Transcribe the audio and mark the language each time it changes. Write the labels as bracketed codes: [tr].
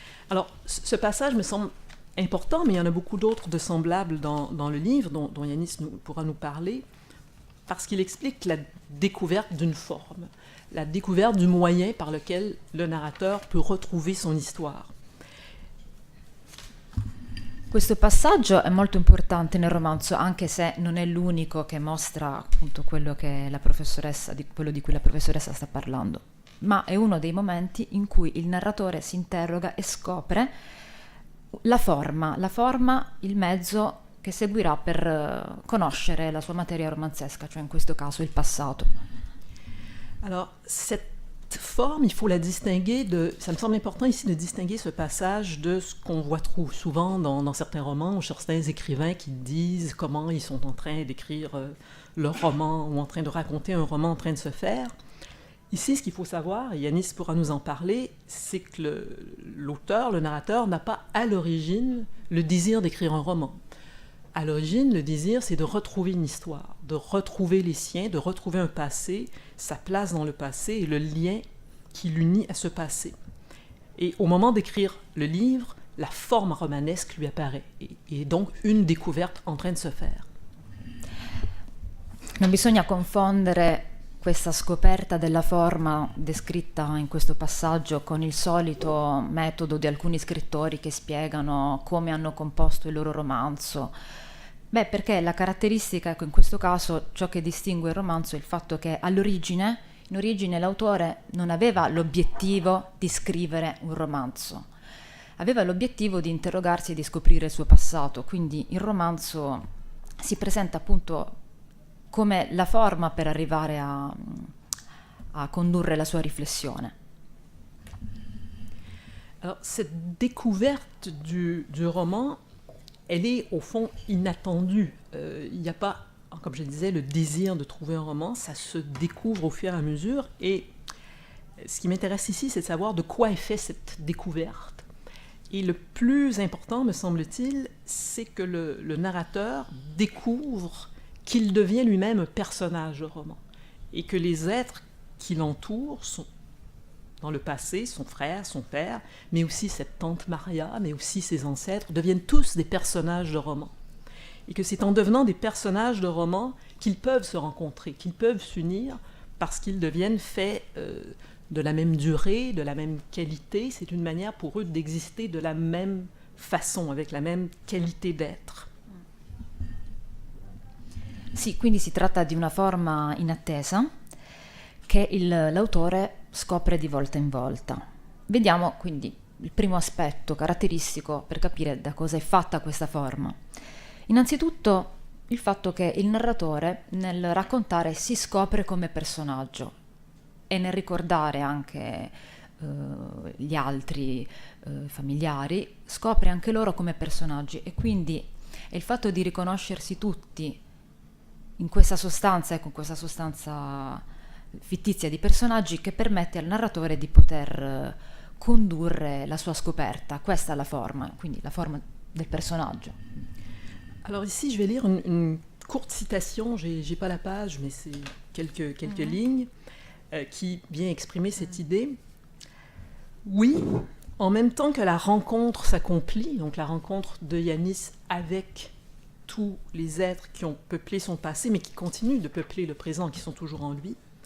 [fr] Alors, ce passage me semble important, mais il y en a beaucoup d'autres de semblables dans le livre, dont Yanis pourra nous parler, parce qu'il explique la découverte d'une forme, la découverte du moyen par lequel le narrateur peut retrouver son histoire. [it] Questo passaggio è molto importante nel romanzo, anche se non è l'unico che mostra appunto quello che quello di cui la professoressa sta parlando, ma è uno dei momenti in cui il narratore si interroga e scopre la forma, il mezzo che seguirà per conoscere la sua materia romanzesca, cioè in questo caso il passato. [fr] Alors, cette forme, il faut la distinguer ça me semble important ici de distinguer ce passage de ce qu'on voit trop souvent dans certains romans ou certains écrivains qui disent comment ils sont en train d'écrire leur roman ou en train de raconter un roman en train de se faire. Ici, ce qu'il faut savoir, et Yanis pourra nous en parler, c'est que l'auteur, le narrateur, n'a pas à l'origine le désir d'écrire un roman. À l'origine, le désir, c'est de retrouver une histoire, de retrouver les siens, de retrouver un passé, sa place dans le passé et le lien qui l'unit à ce passé. Et au moment d'écrire le livre, la forme romanesque lui apparaît, et donc une découverte en train de se faire. [it] Non bisogna confondere questa scoperta della forma descritta in questo passaggio con il solito metodo di alcuni scrittori che spiegano come hanno composto il loro romanzo. Beh, perché la caratteristica, ecco, in questo caso ciò che distingue il romanzo è il fatto che in origine l'autore non aveva l'obiettivo di scrivere un romanzo, aveva l'obiettivo di interrogarsi e di scoprire il suo passato, quindi il romanzo si presenta appunto come la forma per arrivare a condurre la sua riflessione. [fr] Alors, cette découverte du roman, elle est au fond inattendue. Il n'y a pas, comme je le disais, le désir de trouver un roman, ça se découvre au fur et à mesure. Et ce qui m'intéresse ici, c'est de savoir de quoi est faite cette découverte. Et le plus important, me semble-t-il, c'est que le narrateur découvre qu'il devient lui-même un personnage de roman et que les êtres qui l'entourent, dans le passé, son frère, son père, mais aussi cette tante Maria, mais aussi ses ancêtres, deviennent tous des personnages de romans. Et que c'est en devenant des personnages de romans qu'ils peuvent se rencontrer, qu'ils peuvent s'unir, parce qu'ils deviennent faits de la même durée, de la même qualité. C'est une manière pour eux d'exister de la même façon, avec la même qualité d'être. [it] Sì, quindi si tratta di una forma inattesa che l'autore scopre di volta in volta. Vediamo quindi il primo aspetto caratteristico per capire da cosa è fatta questa forma. Innanzitutto il fatto che il narratore nel raccontare si scopre come personaggio e nel ricordare anche gli altri familiari, scopre anche loro come personaggi, e quindi è il fatto di riconoscersi tutti in questa sostanza, con questa sostanza fittizia di personaggi, che permette al narratore di poter condurre la sua scoperta. Questa è la forma, quindi la forma del personaggio. [fr] Alors ici, je vais lire une courte citation, j'ai pas la page, mais c'est quelques lignes qui vient exprimer cette idée. Oui, en même temps que la rencontre s'accomplit, donc la rencontre de Yanis avec tous les êtres qui ont peuplé son passé, mais qui continuent de peupler le présent, qui sont toujours en lui.